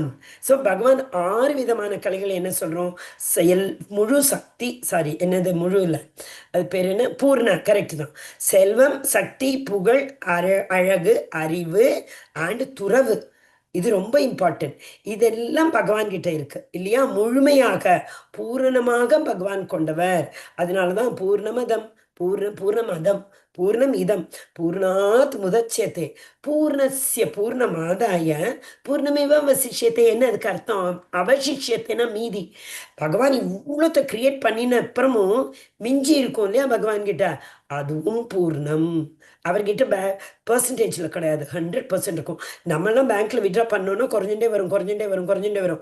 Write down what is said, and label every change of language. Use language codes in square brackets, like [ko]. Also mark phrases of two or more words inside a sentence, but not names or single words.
[ta] ஸோ பகவான் 6 விதமான கலைகள் என்ன சொல்கிறோம்? முழு சக்தி, சாரி என்னது முழு இல்லை, அது பேர் என்ன, பூர்ண, கரெக்ட் தான். செல்வம், சக்தி, புகழ், அழகு, அறிவு அண்ட் துறவு. இது ரொம்ப இம்பார்ட்டன்ட். இதெல்லாம் பகவான் கிட்ட இருக்கு இல்லையா? முழுமையாக பூரணமாக பகவான் கொண்டவர். [sa] அதனாலதான் पूर्णमदः पूர्णमदः पूर्णम् इदम् पूर्णात् मुदच्यते पूर्णस्य पूर्णमादाय पूर्णमेव अवशिष्यते. [ta] என்ன அதுக்கு அர்த்தம்? அவசிஷ்யத்தைனா மீதி. பகவான் இவ்வளோத்தை கிரியேட் பண்ணின அப்புறமும் மிஞ்சி இருக்கும் இல்லையா பகவான் கிட்ட, அதுவும் பூர்ணம். அவர்கிட்ட பர்சன்டேஜில் கிடையாது, 100% இருக்கும். நம்மளாம் பேங்க்கில் விட்ரா பண்ணோன்னா குறைஞ்சுட்டே வரும்.